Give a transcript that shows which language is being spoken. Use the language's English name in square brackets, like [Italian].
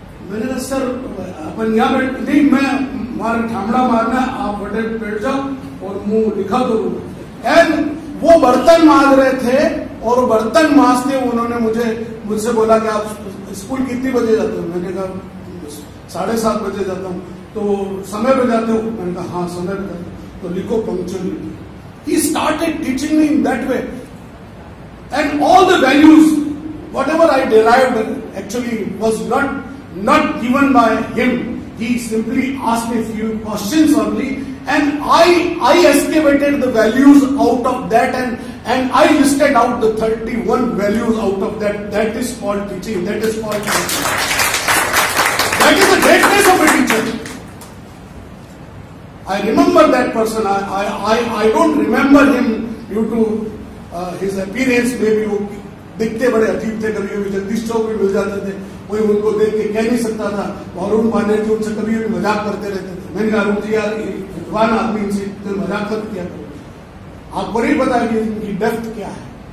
[Hindi] मैंने कहा सर अपन यहाँ बैठ नहीं, मैं मार ठामड़ा मारना, आप बड़े बैठ जाओ और मुंह लिखा दो। एंड वो बर्तन मांज रहे थे और बर्तन मांजते उन्होंने मुझसे बोला कि आप स्कूल कितनी बजे जाते हो? मैंने कहा 7:30 बजे जाता हूँ। तो समय पे जाते हो? मैंने कहा हाँ समय पे जाता हूँ। तो लिखो punctuality. [English] He started teaching me in that way, and all the values, whatever I derived, actually was not given by him. He simply asked me a few questions only, and I excavated the values out of that, and I listed out the 31 values out of that. That is called teaching. That is called teaching. That is the greatness of a teacher. I remember that person. I don't remember him due to his appearance. [Hindi] Maybe वो दिखते बड़े अजीब थे, कभी कभी जगदीश चौक भी मिल जाते थे, कोई उनको देख के कह नहीं सकता था। अरुण पांडे जी उनसे कभी भी मजाक करते रहते थे। मैंने कहा अरुण जी यार विद्वान आदमी, इनसे तो मजाक कर किया करो, आपको नहीं पता कि इनकी डेप्थ क्या है।